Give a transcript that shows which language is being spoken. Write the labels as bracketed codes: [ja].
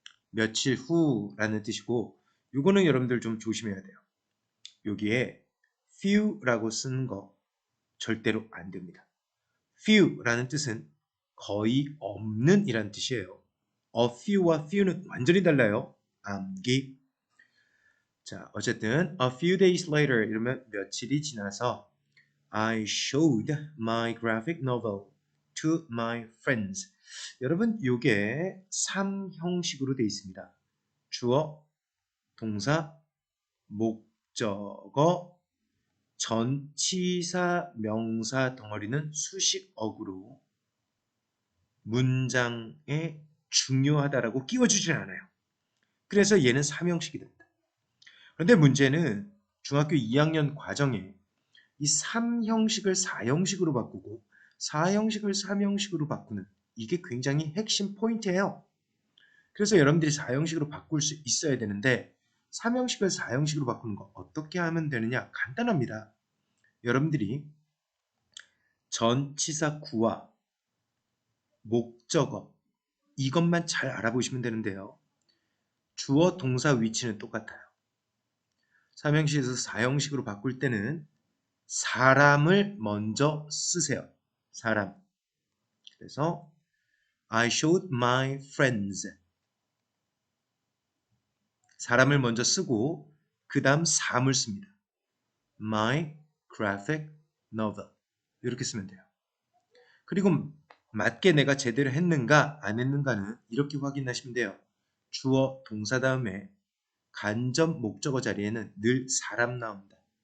[ko] 며칠 후라는 뜻이고 이거는 여러분들 좀 조심해야 돼요. 여기에 few라고 쓰는 거 절대로 안 됩니다. few라는 뜻은 거의 없는 이란 뜻이에요. [en] A few [ko] 와 few는 완전히 달라요. 암기. 자, 어쨌든 [en] a few days later [ko] 이러면 며칠이 지나서 [en] I showed my graphic novel to my friends. [ko] 여러분, 이게 3형식으로 되어 있습니다. 주어, 동사, 목적어, 전치사, 명사 덩어리는 수식어구로 문장에 중요하다라고 끼워주질 않아요. 그래서 얘는 3형식이 됩니다. 그런데 문제는 중학교 2학년 과정에 이 3형식을 4형식으로 바꾸고 4형식을 3형식으로 바꾸는 이게 굉장히 핵심 포인트예요. 그래서 여러분들이 4형식으로 바꿀 수 있어야 되는데 3형식을 4형식으로 바꾸는 거 어떻게 하면 되느냐? 간단합니다. 여러분들이 전치사 구와 목적어 이것만 잘 알아보시면 되는데요. 주어 동사 위치는 똑같아요. 3형식에서 4형식으로 바꿀 때는 사람을 먼저 쓰세요. 사람. 그래서 [en] I showed my friends. [ko] 사람을 먼저 쓰고 그 다음 사물 씁니다. [en] My graphic novel. [ko] 이렇게 쓰면 돼요. 그리고 맞게 내가 제대로 했는가 안 했는가는 이렇게 확인하시면 돼요. 주어 동사 다음에 간접 목적어 자리에는 늘 사람 나옵니다.